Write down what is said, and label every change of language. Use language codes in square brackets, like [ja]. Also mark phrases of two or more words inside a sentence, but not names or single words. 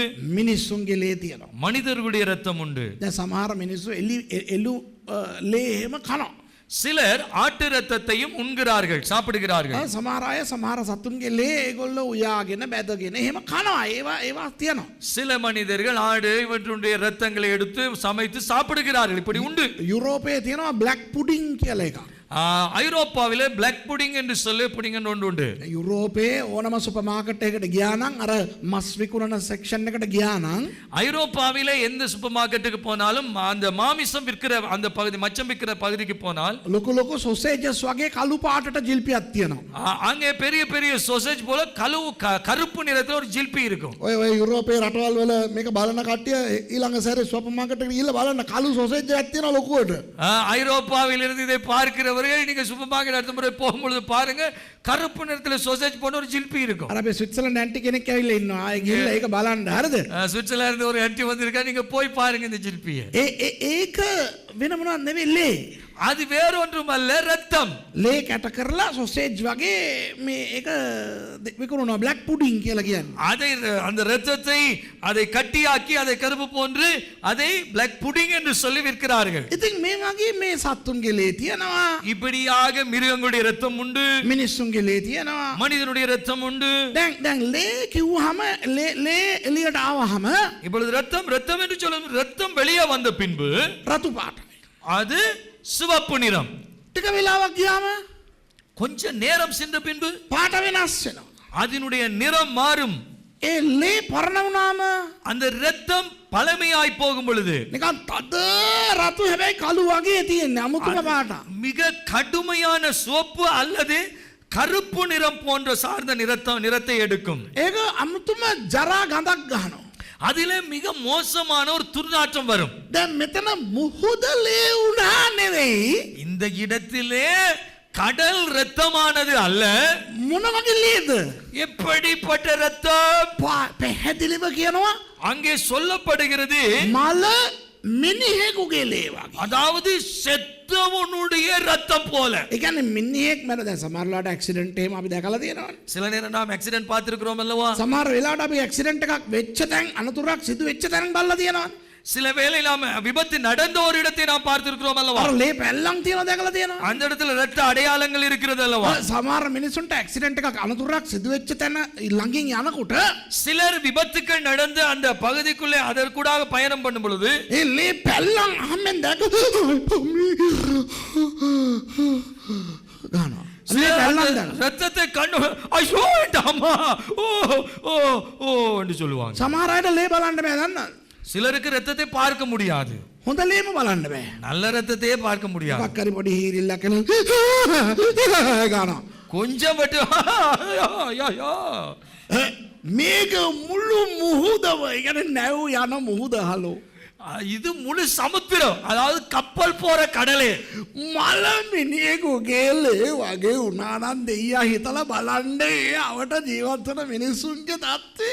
[si] මිනිස්සුන්ගේ ලේ තියෙනවා. [ta] மனிதர்களுடைய இரத்தம் உண்டு. [si] දැන් සමහර මිනිස්සු එළු ලේ එහෙම කනවා. [ta] சிலர் ஆட்டு இரத்தத்தையும் உண்கிறார்கள், சாப்பிடுகிறார்கள். [si] සමහර අය සමහර සත්තුන්ගේ ලේ ඒගොල්ලෝ උයාගෙන බැදගෙන එහෙම කනවා. ඒවා තියෙනවා. [ta] சில மனிதர்கள் ஆடு இவற்றுடைய இரத்தங்களை எடுத்து சமைத்து சாப்பிடுகிறார்கள். இப்படி உண்டு. [si] යුරෝපයේ තියෙනවා [en] black pudding [si] කියලා එකක්. [ta] ஐரோப்பாவிலே [en] black pudding [ta] என்று சொல்லி புடிங் என்று ஒன்று உண்டு. [si] යුරෝපයේ ඕනම සුපර් මාකට් එකකට ගියා නම් අර මස් විකුණන සෙක්ෂන් එකට ගියා නම් [ta] ஐரோப்பாவிலே எந்த சூப்பர் மார்க்கெட்டுக்கு போனாலும் அந்த மாமிசம் விற்கிற அந்த பகுதி, மச்சம் விற்கிற பகுதிக்கு போனால் [si] ලොකු ලොකු සොසේජස් වගේ කළු පාටට ජිල්පියක් තියෙනවා. [ta] அங்கே பெரிய பெரிய සොසේජ් போல கருப்பு நிறத்தில் ஒரு ஜில்பி இருக்கும். [si] ඔය යුරෝපයේ රටවල් වල මේක බලන කට්ටිය ඊළඟ සැරේ සුපර් මාකට් එකට ගිහලා බලන්න කළු සොසේජ් එකක් තියෙනවා ලොකුවට. [ta] ஐரோப்பாவில் இருந்து இதை பார்க்கிறவர்கள் நீங்க சூப்பர் மார்க்கெட் அடுத்த முறை போகும்போது பாருங்க, கருப்பு நிறத்தில் சோசேஜ் போன ஒரு ஜில்பி இருக்கும். [si] අර අපි ස්විට්සර්ලන්ඩ් ඇන්ටි කෙනෙක් ඇවිල්ලා ඉන්නවා. ආයේ ගිහලා ඒක බලන්න. හරිද? [ta] சுவிட்சர்லாந்து ஒரு ஆன்ட்டி வந்திருக்கா, நீங்க போய் பாருங்க இந்த ஜில்பியை. [si] ඒක වෙන මොනවද නෙවෙයි ලේ. [ta] அது வேற ஒன்றும் அல்ல, ரத்தம். [si] ලේ කැට කරලා සොසේජ් වගේ මේ ඒක විකුණනවා. [en] black pudding [si] කියලා කියන්නේ. [ta] அதை அந்த ரத்தத்தை அதை கட்டியாக்கி அதை கருப்பு போன்று அதை [en] black pudding [ta] என்று சொல்லி விற்கிறார்கள். [si] ඉතින් මේ වගේ මේ සත්තුන්ගේ ලේ තියෙනවා. [ta] இப்படியாக மிருகங்களுடைய ரத்தம் உண்டு, [si] මිනිස්සුන්ගේ ලේ තියෙනවා. [ta] மனிதனுடைய ரத்தம் உண்டு. [si] දැන් ලේ කිව්වහම ලේ එළියට ආවහම [ta] இப்பொழுது ரத்தம் என்று சொல்லும், ரத்தம் வெளியே வந்த பின்பு [si] රතු පාටයි. [ta] அது சிவப்பு நிறம். [si] ටික වෙලාවක් ගියාම [ta] கொஞ்ச நேரம் சென்ற பின்பு [si] පාට වෙනස් වෙනවා. [ta] அதனுடைய நிறம் மாறும். [si] ඒ ලේ පරණ වුණාම [ta] அந்த ரத்தம் பழமையாய் போகும் பொழுது [si] නිකන් තද රතු හැබැයි කළු වගේ තියෙන්නේ අමුතුම පාට. [ta] மிக கடுமையான சிவப்பு அல்லது கருப்பு நிறம் போன்ற சார்ந்த நிறத்தை எடுக்கும். [si] ඒක අමුතුම ජරා ගඳක් ගන්නවා. [ta] அதிலே மிக மோசமான ஒரு துர்நாற்றம் வரும். [si] දැන් මෙතන මුහුද ලේ වුණා නෙවෙයි. [ta] இந்த இடத்திலே கடல் இரத்தமானது அல்ல. [si] මොන වගේ ලේද? [ta] எப்படிப்பட்ட இரத்தம்? [si] පැහැදිලිව කියනවා [ta] அங்கே சொல்லப்படுகிறது [si] මල මිනිහෙකුගේ ලේ වගේ. [ta] அதாவது செத்தவனுடைய ரத்தம் போல. [si] ඒ කියන්නේ මිනිහෙක් මැර දැන් සමහරලාට ඇක්සිඩන්ට් එහෙම අපි දැකලා තියෙනවානේ. [ta] சில நேரம் நாம் ஆக்சிடென்ட் பார்த்திருக்கிறோம் அல்லவா? [si] සමහර වෙලාවට අපි ඇක්සිඩන්ට් එකක් වෙච්ච තැන් අනතුරක් සිදු වෙච්ච තැන් බලලා තියෙනවානේ. [ta] சில வேளை நாம் விபத்து நடந்த ஒரு இடத்தை நாம் பார்த்திருக்கிறோம் அல்லவா? [si] අර ලේ පැල්ලම් තියෙනවා දැකලා තියෙනවා. [ta] அந்த இடத்துல ரத்த அடையாளங்கள் இருக்கிறது அல்லவா? [si] සමහර මිනිසුන්ට ඇක්සිඩන්ට් එකක් අනතුරක් සිදු වෙච්ච තැන ළඟින් යනකොට [ta] சிலர் விபத்துக்கள் நடந்து அந்த பகுதிக்குள்ளே அதற்குடாக பயணம் பண்ணும் பொழுது [si] ඒ ලේ පැල්ලම් අහම්ෙන් දැක ගන්නවා. [ta] ரத்தத்தை கண்டு ஐயோ அம்மா ஓ ஓ ஓ என்று சொல்லுவாங்க. [si] සමහර අයට ලේ බලන්න බෑ දන්නවද? [ta] சிலருக்கு ரத்தத்தை பார்க்க முடியாது. [si] හොඳ ලේම බලන්න බෑ. [ta] நல்ல ரத்தத்தையே பார்க்க முடியாது. [si] මොකක් හරි පොඩි හීරිල්ලක් එන ගන්නවා. [ta] கொஞ்சம் மட்டும் [si] මේක මුළු මුහුදව ඒ කියන්නේ නැව් යන මුහුද හලෝ. [ta] இது முழு சமுத்திரம், அதாவது கப்பல் போற கடலே. [si] මල මිනිහෙකුගේ ලේ වගේ වුණා නම් දෙයියා හිතලා බලන්නේ අවට ජීවත් වෙන මිනිස්සුන්ගේ தත්ත්වය.